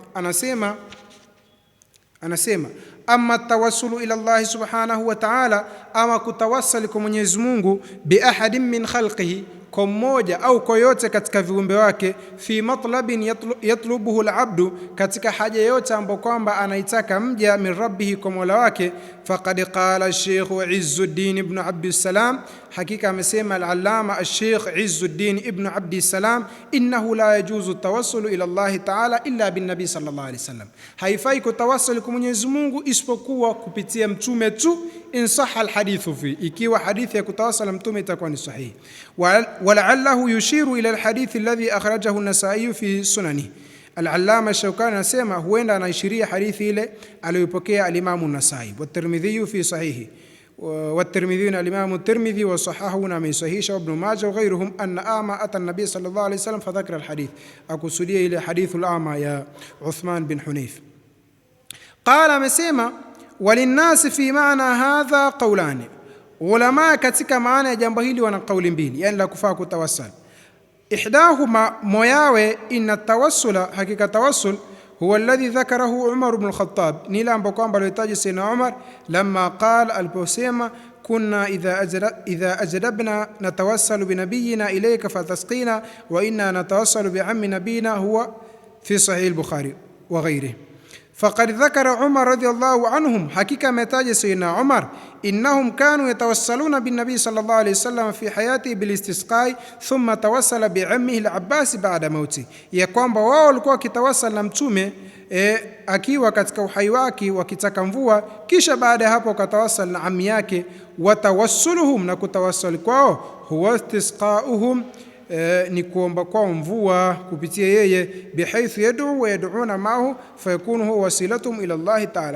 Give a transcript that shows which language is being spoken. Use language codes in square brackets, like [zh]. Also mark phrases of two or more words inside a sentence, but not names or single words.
[sw] Anasema [ar] أما التوسل إلى الله سبحانه وتعالى, [sw] ama kutawassal kwa Mwenyezi Mungu, [ar] بأحد من خلقه, [sw] kwa mmoja au kwa yote katika viumbe wake, [ar] في مطلب يطلبه العبد, [sw] katika haja yote ambayo kwamba anaitaka mja, [ar] من ربه, [sw] kwa Mola wake. [ar] فقد قال الشيخ عز الدين بن عبد السلام, [sw] hakika amesema al-allama al-Sheikh Izzuddin ibn Abdussalam, [ar] إنه لا يجوز التوسل إلى الله تعالى إلا بالنبي صلى الله عليه وسلم, [sw] haifai kutawassal kwa Mwenyezi Mungu isipokuwa kupitia mtume tu, [ar] إن صح الحديث في, [sw] ikiwa hadithi ya kutawassal mtume itakuwa ni sahihi. [ar] ولعله يشير إلى الحديث الذي أخرجه النسائي في سننه. [sw] Al-allama Shawkani anasema huenda anaishiria hadithi ile aliyopokea al-Imam an-Nasa'i [ar] والترمذي في صحيحه, والترمذي [sw] na al-Imam at-Tirmidhi [ar] وصححه [sw] na amesahihisha Ibn Majah [ar] وغيرهم أن أعمى أتى النبي صلى الله عليه وسلم فذكر الحديث, [sw] akusudia ile [ar] حديث الأعمى [sw] ya Uthman bin Hunayf. Qala, amesema [ar] وللناس في معنى هذا قولان, [sw] ulama katika maana ya jambo hili wana kauli mbili, yani la kufaa kutawassal. [ar] إحداهما, moyawe, إن التوسل, [sw] hakika tawassul, [ar] هو الذي ذكره عمر بن الخطاب, [sw] ni ile ambayo kwamba alitaja Sayyidina Umar [ar] لما قال, aliposema كنا إذا أجدبنا نتوسل بنبينا إليك فتسقينا وإنا نتوسل بعم نبينا هو في صحيح البخاري وغيره. فقد ذكر عمر رضي الله عنهم, [sw] hakika ametaja Sayyidina Umar, [ar] إنهم كانوا يتوسلون بالنبي صلى الله عليه وسلم في حياته بالاستسقاء ثم توسل بعمه العباس بعد موته, [sw] ya kwamba wao walikuwa wakitawassal na mtume akiwa katika uhai wake wakitaka mvua, kisha baada ya hapo wakatawassal na ammi yake. [ar] وتوسلهم, [sw] na kutawassal kwao, [ar] هو استسقاؤهم, [sw] ni kuomba kwao mvua kupitia yeye, [ar] بحيث يدعو ويدعون معه فيكون هو وسيلتهم إلى الله تعالى.